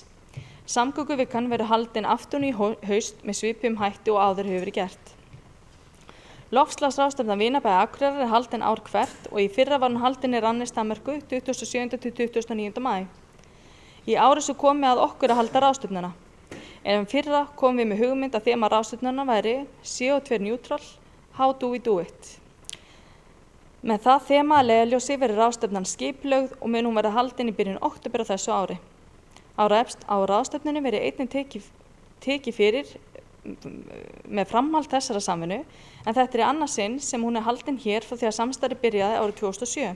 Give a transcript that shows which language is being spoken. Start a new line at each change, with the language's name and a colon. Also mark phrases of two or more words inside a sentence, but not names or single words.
Icelandic: Samgönguvikan verður haldin aftur í haust með svipum hætti og áður hefur verið gert. Loftslagsráðstefna Vinabæjar Akureyrar er haldin ár hvert og í fyrra var hún haldin í Rannisdanmörku 27. til 29. maí. Í ár svo komið að okkur að halda ráðstefnuna. En fyrra komum við með hugmynd að þema ráðstefnuna væri
English: CO2 neutral, how do we do it?
Icelandic: Með það þema að leiðarljósi verður ráðstefnan skipulögð og mun hún verða haldin í byrjun október á þessu ári. Á ráðstefnunni verður einnig tekið fyrir með framhald þessara samvinnu en þetta er í annað sinn sem hún er haldin hér frá því að samstarfið byrjaði árið 2007.